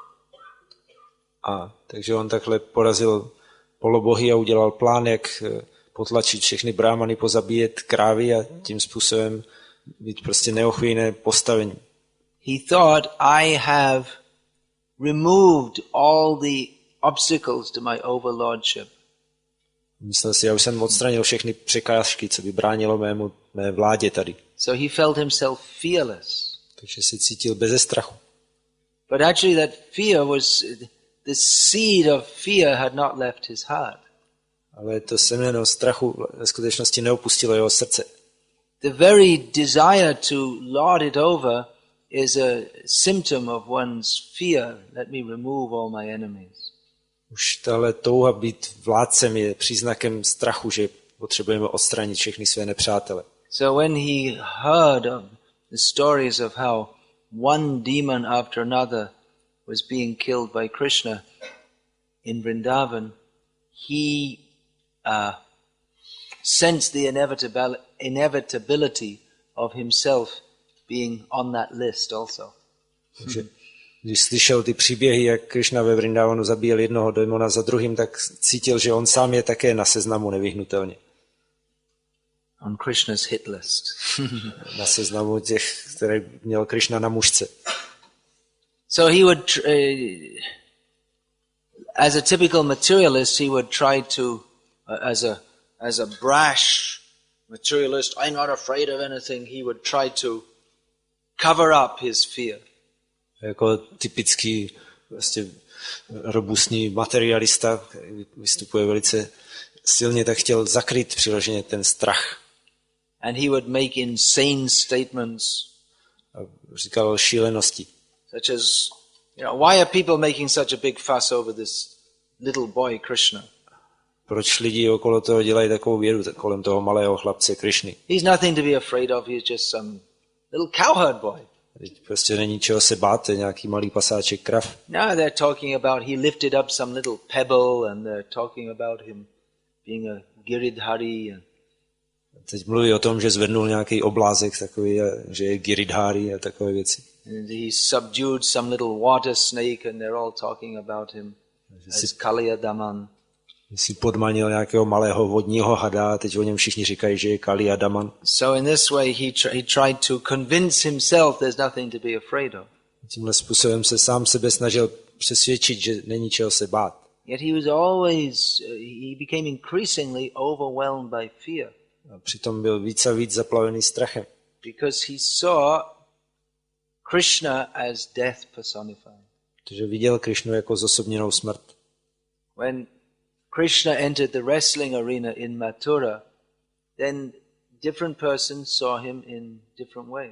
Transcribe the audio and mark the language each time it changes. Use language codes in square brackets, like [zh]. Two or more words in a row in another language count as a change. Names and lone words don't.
[cs] A takže on takhle porazil polobohy a udělal plán, jak potlačit všechny brámany, pozabíjet krávy a tím způsobem být prostě neochvějné postavení. [en] He thought, I have removed all the obstacles to my overlordship. [cs] Myslel si, já už jsem odstranil všechny překážky, co by bránilo mé vládě tady. [en] So he felt himself fearless. [cs] Takže se cítil beze strachu. [en] But actually that fear was, the seed of fear had not left his heart. [cs] Ale to semeno strachu ve skutečnosti neopustilo jeho srdce. [en] The very desire to lord it over is a symptom of one's fear. Let me remove all my enemies. [cs] Už tahle touha být vládcem je příznakem strachu, že potřebujeme odstranit všechny své nepřátele. [en] So when he heard of the stories of how one demon after another was being killed by Krishna in Vrindavan, he sensed the inevitability of himself being on that list also. [cs] Takže když slyšel ty příběhy, jak Krishna ve Vrindavanu zabíjel jednoho démona za druhým, tak cítil, že on sám je také na seznamu nevyhnutelně. [en] On Krishna's hit list. [cs] Na seznamu těch, které měl Krishna na mušce. [en] So he would, as a typical materialist, he would try to, as a brash materialist, I'm not afraid of anything, he would try to cover up his fear. [cs] Jako typický vlastně robustní materialista, který vystupuje velice silně, tak chtěl zakrýt přirozeně ten strach. [en] And he would make insane statements. [cs] A říkal šílenosti. [en] Such as, why are people making such a big fuss over this little boy Krishna? [cs] Proč lidi okolo toho dělají takovou vědu kolem toho malého chlapce Krishny? [en] He's nothing to be afraid of, he's just some little cowherd boy. [cs] Prostě není čeho se bát, to je nějaký malý pasáček krav. [en] Now they're talking about he lifted up some little pebble and they're talking about him being a giridhari. [cs] Teď mluví o tom, že zvednul nějaký oblázek takový, že je giridhari a takové věci. [en] And he subdued some little water snake and they're all talking about him as Kaliyadaman. [cs] Si podmanil nějakého malého vodního hada a teď o něm všichni říkají, že je Kaliyadaman. [en] So in this way he tried to convince himself there's nothing to be afraid of. [cs] Tímhle způsobem se sám sebe snažil přesvědčit, že není čeho se bát. [en] Yet he became increasingly overwhelmed by fear. [cs] A přitom byl víc a víc zaplavený strachem. [en] Because he saw Krishna as death personified. [cs] Protože viděl Krishnu jako zosobněnou smrt. [en] When Krishna entered the wrestling arena in Mathura, then different persons saw him in different ways.